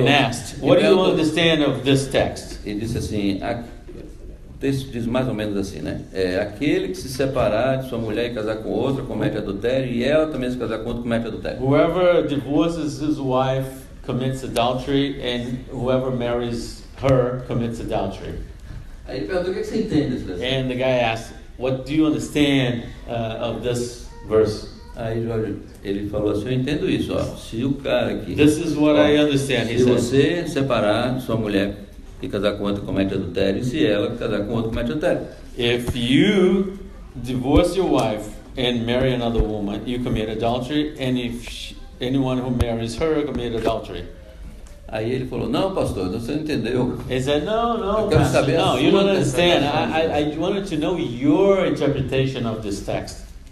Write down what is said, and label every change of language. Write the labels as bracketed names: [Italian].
[English] and asked, "What do you understand of this text?" [Portuguese] E disse assim, o texto diz mais ou menos assim, né? Aquele que se separar de sua mulher e casar com outra comete adultério, e ela também se casar com outro comete adultério. [English] Whoever divorces his wife commits adultery, and whoever marries her commits adultery. [Portuguese] Aí ele perguntou, o que você entende desse texto? [English] And the guy asked, "What do you understand of this verse?" [Portuguese] Aí Jorge, ele falou assim, eu entendo isso, ó, se o cara aqui... [English] This is what I understand. He [Portuguese] Se [English] said, [Portuguese] você separar de sua mulher e casar com outra comete adultério, e se ela casar com outro comete adultério. [English] "If you divorce your wife and marry another woman, you commit adultery, and if anyone who marries her commit adultery." [Portuguese] Aí ele falou, não pastor, você não entendeu. [English] He said, "No, [Portuguese] Eu [English] no, [Portuguese] quero [English] Pastor, [Portuguese] saber a [English] no, you [Portuguese] sua [English] don't understand. [Portuguese] interpretação." [English] I wanted to know your interpretation of this text."